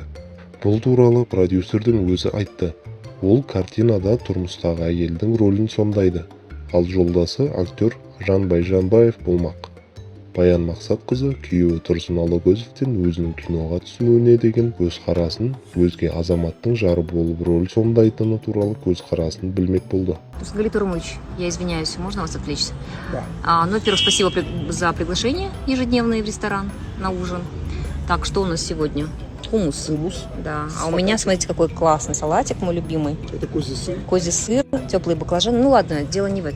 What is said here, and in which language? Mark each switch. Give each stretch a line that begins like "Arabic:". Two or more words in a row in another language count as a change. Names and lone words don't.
Kazakh: Бұл туралы продюсердің өзі айтты. Ол картинада тұрмыстағы әйелдің рөлін сомдайды, ал жолдасы актер Жанбай Жанбаев болмақ. Баян Мақсатқызы күйеуі Тұрсын Алагөзовтен өзінің киноға түсуіне деген көзқарасын, өзге азаматтың жары болып роль сомдайтыны туралы көзқарасын білмек болды.
Russian: Галит Урмыч, я извиняюсь, можно вас отвлечься? Да. Во-первых, спасибо за приглашение ежедневное в ресторан на ужин. Так, что у нас сегодня? Хумус. Хумус. Да. А у меня, смотрите, какой классный салатик, мой любимый. Это козий сыр. Козий сыр, теплые баклажаны. Ну ладно, дело не в этом.